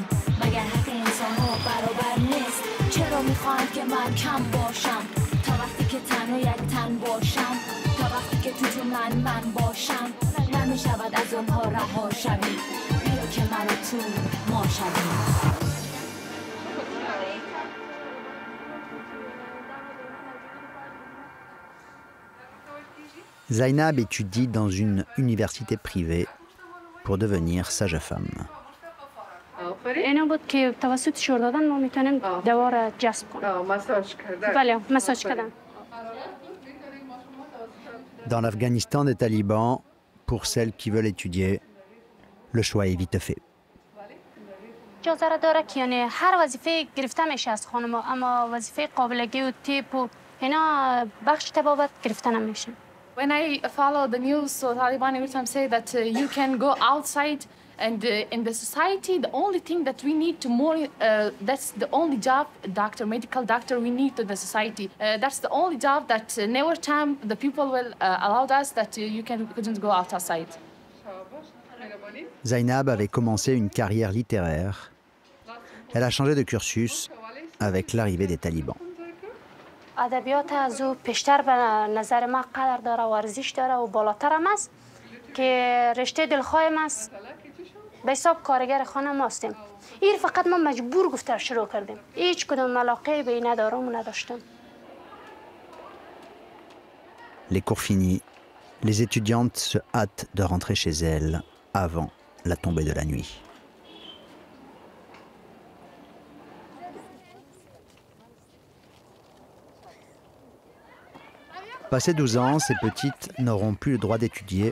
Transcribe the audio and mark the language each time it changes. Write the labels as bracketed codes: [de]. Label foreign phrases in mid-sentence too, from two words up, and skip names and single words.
[fa] مگر حق انسان ها برابر نیست؟ چرا میخواهند که من کم باشم؟ تا وقتی که تنها یک تن باشم، تا وقتی که تو من باشم، نمیشود از اونها رها شوی. بیا که من و تو ما شویم. [fr] Zainab étudie dans une université privée pour devenir sage-femme. [fa] اینا بود که توسط شور دادن ما میتونیم دوا را جذب کنیم. مساج کردن. بله، مساج کردن. [fr] Dans l'Afghanistan des talibans, pour celles qui veulent étudier, le choix est vite fait. [fa] اجازه را داره که یعنی هر وظیفه گرفته میشه از خانم، اما وظیفه قابلگی و تیپ و اینا بخش تبابت گرفته نمیشه. [en] When I follow the news, so Taliban every time say that you can go outside, and in the society, the only thing that we need to more, that's the only job, doctor, medical doctor, we need to the society. That's the only job that never time the people will allow us that you couldn't go outside. [fr] Zainab avait commencé une carrière littéraire. Elle a changé de cursus avec l'arrivée des talibans. [fa] ادبیات از او پیشتر به نظر ما قدر داره و ارزش داره و بالاتر هم است که رشته دلخواهیم است. به حساب کارگر خانه ما هستیم. این فقط ما مجبور گفته شروع کردیم. هیچ کدوم علاقه به این ندارم و نداشتم. [fr] Les cours finis, les étudiantes se hâtent de rentrer chez elles avant la tombée de la nuit. Passé 12 ans, ces petites n'auront plus le droit d'étudier.